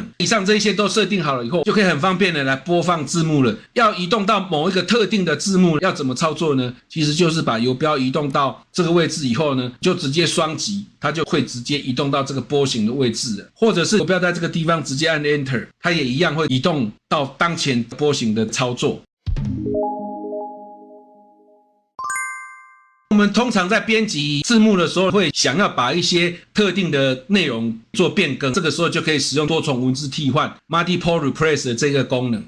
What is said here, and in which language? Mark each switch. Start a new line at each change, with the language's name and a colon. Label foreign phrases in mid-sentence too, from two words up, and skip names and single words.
Chinese: 以上這一些都設定好了以後，就可以很方便的來播放字幕了。要移動到某一個特定的字幕，要怎麼操作呢？其實就是把游標移動到這個位置以後呢，就直接雙擊，它就会直接移動到這個波形的位置了。或者是游標在這個地方直接按 Enter，它也一樣會移動到當前波形的操作。我們通常在編輯字幕的時候，會想要把一些特定的內容做變更，這個時候就可以使用多重文字替換
English: （Multiple Replace）
Chinese: 的這個功能。